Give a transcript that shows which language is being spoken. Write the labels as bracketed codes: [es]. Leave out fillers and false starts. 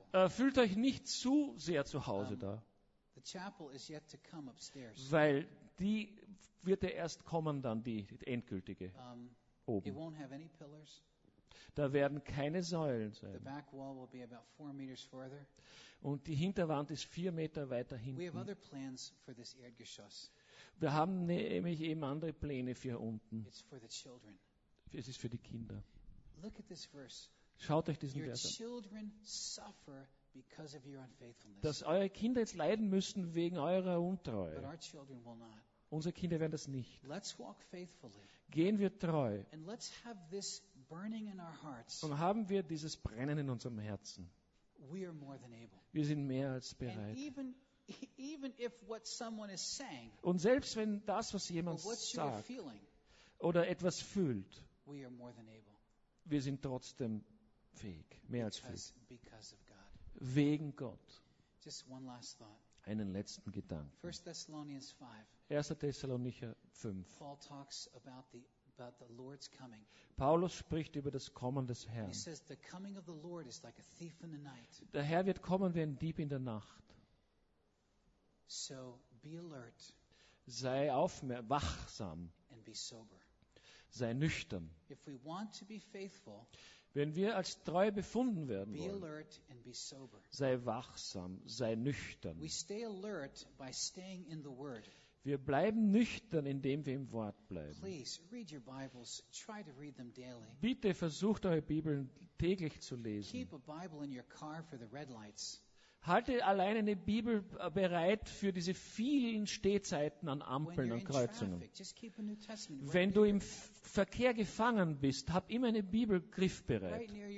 [de] Fühlt euch nicht zu sehr zu Hause da. [en] The chapel is yet to come upstairs. [de] Weil die wird ja erst kommen, dann die endgültige oben. [en] It won't have any pillars. [de] Da werden keine Säulen sein. [en] The back wall will be about 4 meters further. [de] Und die Hinterwand ist 4 Meter weiter hinten. [en] We have other plans for this Erdgeschoss. [de] Wir haben nämlich eben andere Pläne für hier unten. [en] It's for the children. [de] Es ist für die Kinder. [en] Look at this verse. [de] Schaut euch diesen [en] your [de] Vers an. [en] Children suffer because of your unfaithfulness. [de] Dass eure Kinder jetzt leiden müssen wegen eurer Untreue. [en] But our children will not. [de] Unsere Kinder werden das nicht. [en] Let's walk faithfully. [de] Gehen wir treu. [en] And let's have this burning in our hearts. [de] Und haben wir dieses Brennen in unserem Herzen. [en] We are more than able. [de] Wir sind mehr als bereit. [en] And even if what someone is saying, [de] und selbst wenn das, was jemand [en] what [de] sagt [en] you're feeling, [de] oder etwas fühlt, [en] we are more than able. [de] Wir sind trotzdem fähig, mehr [en] because, [de] als fähig. Wegen Gott. [en] Just one last thought. [de] Einen letzten Gedanken. [en] 1. Thessalonians 5. [de] 1. Thessalonicher 5. [en] Paul talks about the Lord's coming. [de] Paulus spricht über das Kommen des Herrn. [en] He says, the coming of the Lord is like a thief in the night. [de] Der Herr wird kommen wie ein Dieb in der Nacht. [en] So be alert. [de] sei wachsam. [en] And be sober. [de] Sei nüchtern. [en] If we want to be faithful, [de] wenn wir als treu befunden werden [en] be [de] wollen, [en] alert and be sober. [de] Sei wachsam, sei nüchtern. [en] We stay alert by staying in the word. [de] Wir bleiben nüchtern, indem wir im Wort bleiben. [en] Please, read your Bibles. Try to read them daily. [de] Bitte versucht, eure Bibeln täglich zu lesen. [en] Keep a Bible in your car for the red lights. [de] Halte allein eine Bibel bereit für diese vielen Stehzeiten an Ampeln und Kreuzungen. Wenn du im Verkehr gefangen bist, hab immer eine Bibel griffbereit.